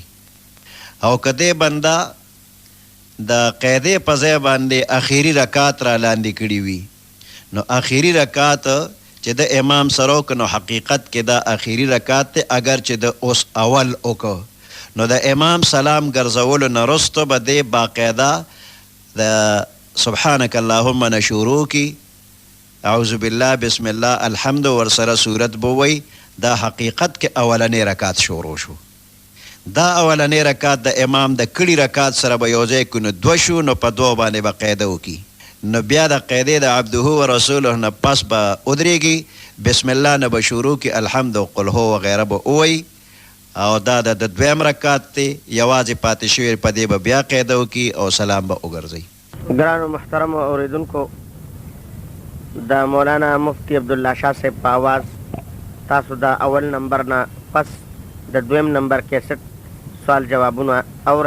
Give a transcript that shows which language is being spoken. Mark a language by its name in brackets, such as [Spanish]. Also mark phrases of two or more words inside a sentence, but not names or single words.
[Pashto] او که دې بنده د قاعدې په ځای باندې آخري رکات را لاندې کړي وي، نو آخري رکات چې د امام سره وکړه نو حقیقت کې دا آخري رکات دی. اگر چې د اوس اول وکړه نو د امام سلام ګرځولو نه وروسته به دې باقاعده د [Arabic] سبحانک اللهم [Pashto] نه شروع کی، [Arabic] اعوذ بالله بسم الله الحمد [Pashto] ورسره صورت بووی. دا حقیقت کې اولنې رکات شروع شو. دا اولنې رکات د امام د کړي رکات سره به یو ځای کړو نو 2 شو، نو په 2 باندې به قاعده وکړي. نو بیا د قاعدې د [Arabic] عبده و رسوله [Pashto] نه پس به ودرېږي، [Arabic] بسم الله [Pashto] نه به شروع کړي، الحمد و [Arabic] قل هو [Pashto] وغیره به ووایي، او دا د 2م رکات دی یوازې پاتې شوی، په دې به بیا قاعده وکړي او سلام به وګرځي. ګرانو محترمو اوریدونکو، د مولانا مفتی عبدالله شاه صاحب په آواز تاسو د اول نمبر نه پس د 2م نمبر کیسټ سوال جوابونه اورئ.